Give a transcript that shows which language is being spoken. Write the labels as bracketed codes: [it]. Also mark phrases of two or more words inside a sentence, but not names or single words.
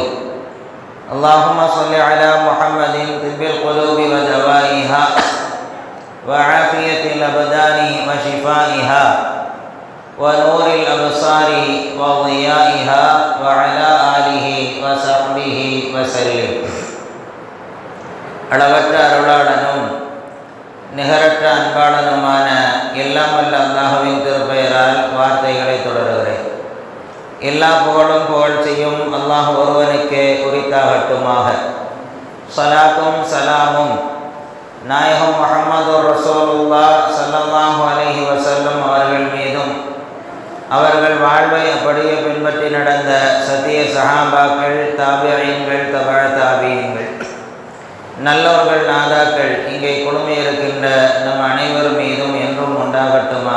[ar] اللهم صل على محمد طب القلوب ودوائها وعافية الأبدان وشفائها ونور الأبصار وضيائها وعلى آله وصحبه وسلم. [ta] அளவற்ற அருளாளனும் நிகரற்ற அன்பாளனுமான எல்லாம் வல்ல அல்லாஹ்வின் திருப்பெயரால் வார்த்தைகளை தொடருகிறேன். எல்லா புகழும் புகழ்ச்சியும் அல்லாஹ் ஒருவனுக்கே உரித்தாகட்டுமாக. ஸலாத்தும் சலாமும் நாயகம் முஹம்மது ரசூலுல்லாஹ் [ar] صلى الله عليه وسلم [ta] அவர்கள் மீதும், அவர்கள் வாழ்வை அப்படியே பின்பற்றி நடந்த சத்திய சஹாபாக்கள், தாபியீன்கள், தபஅ தாபியீன்கள், நல்லவர்கள், நாதாக்கள் இங்கே குழுமியிருக்கின்ற நம் அனைவர் மீதும் என்றும் உண்டாகட்டுமாக.